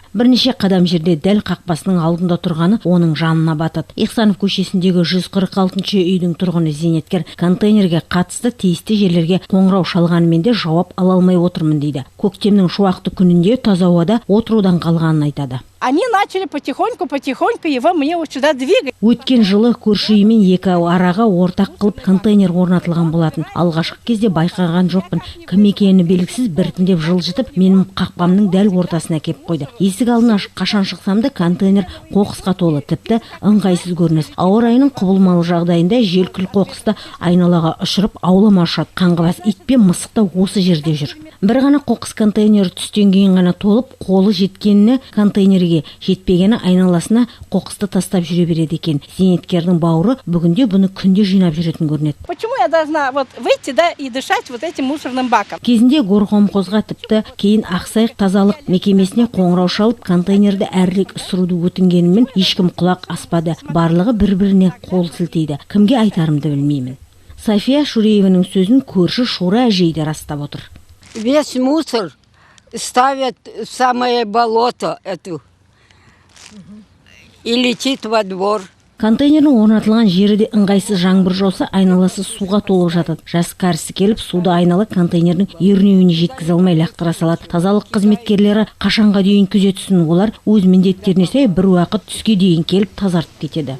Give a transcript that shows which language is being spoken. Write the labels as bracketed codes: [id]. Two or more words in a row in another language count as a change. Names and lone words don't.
[kk] Бірнеше қадам жерде дәл қақпасының алдында тұрғаны оның жанына батады. Ихсанов көшесіндегі 146 үйдің тұрғыны зейнеткер контейнерге қатысты тиісті жерлерге қоңырау шалғанымен де жауап ала алмай отырмын дейді. Көктемнің шуақты күнінде таза ауада отырудан қалғанын айтады. [ru] Они начали потихоньку его мне вот сюда двигать. [kk] Өткен жылы көрші үймен екі араға ортақ қылып контейнер орнатылған болатын. Алғашқы кезде байқаған жоқпын. Кім екені белгісіз біртіндеп жылжытып, менің қақпамның дәл ортасына кеп қойды. Есік алдын ашып қашан шықсам да контейнер қоқысқа толы, тіпті ыңғайсыз көрініс. Ауа райының құбылмалы жағдайында жел күл қоқысты айналаға ұшырып аулама ұшады. Қаңғыбас ит пен мысық та осы жерде жүр. Бір ғана қоқыс контейнері түстен кейін ғана толып, қолы жеткеніне контейнерге жетпегені айналасына қоқысты тастап жүре береді екен. Зейнеткердің бауыры бүгінде бұны күнде жинап жүретін көрінеді. [ru] Почему я должна выйти, да, и дышать этим мусорным баком? [kk] Кезінде горқомқозға тіпті кейін Ақсай тазалық мекемесіне қоңырау шалып, контейнерді әрірек ысыруды өтінгенімен ешкім құлақ аспады. Барлығы бір-біріне қол сілтейді. Кімге айтарымды білмеймін. Сәвия Шөрееваның сөзін көрші Шура әжей де растап отыр. [ru] Весь мусор ставят в самое болото эту и летит во двор. [kk] Контейнердің орнатылған жері де ыңғайсыз, жаңбыр жауса айналасы суға толып жатады. Жас кәрісі келіп суды айнала контейнердің ернеуіне жеткізе алмай лақтыра салады. Тазалық қызметкерлері қашанға дейін күзетсін, олар өз міндеттеріне сай бір уақыт түске дейін келіп тазартып кетеді.